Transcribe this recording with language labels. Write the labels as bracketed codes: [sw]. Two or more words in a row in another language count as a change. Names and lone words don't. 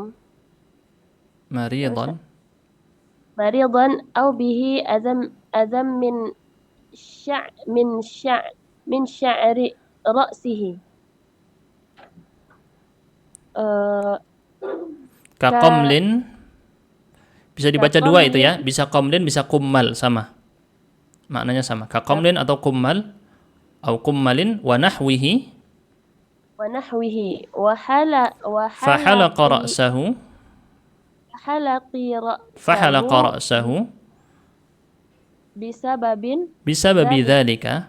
[ar] مريضا أو به أذى من شعر رأسه كقمل. [id] Bisa dibaca dua itu ya, bisa qamlin, bisa kummal, sama. Maknanya sama. Ka qamlin atau kummal, atau [ar] كملٍ ونحوه. Wa حلق رأسه بسبب ذلك.